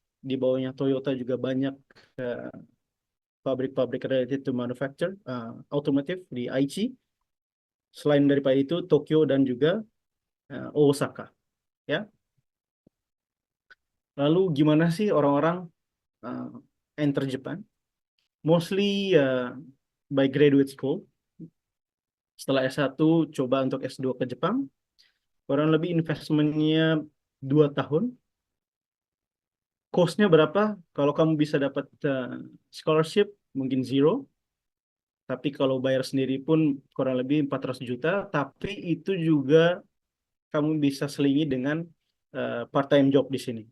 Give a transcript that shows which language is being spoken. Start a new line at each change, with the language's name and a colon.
Indonesian: Di bawahnya Toyota juga banyak eh, pabrik-pabrik
English: related to manufacture
Indonesian: otomotif di Aichi. Selain daripada itu Tokyo dan juga Osaka, ya. Lalu gimana sih orang-orang uh, enter Jepang?
English: Mostly by graduate school.
Indonesian: Setelah S1 coba untuk S2 ke Jepang. Kurang lebih investmentnya 2 tahun. Cost-nya berapa? Kalau kamu bisa dapat scholarship, mungkin zero. Tapi kalau bayar sendiri pun kurang lebih 400 juta. Tapi itu juga kamu bisa selingi dengan part-time job di sini.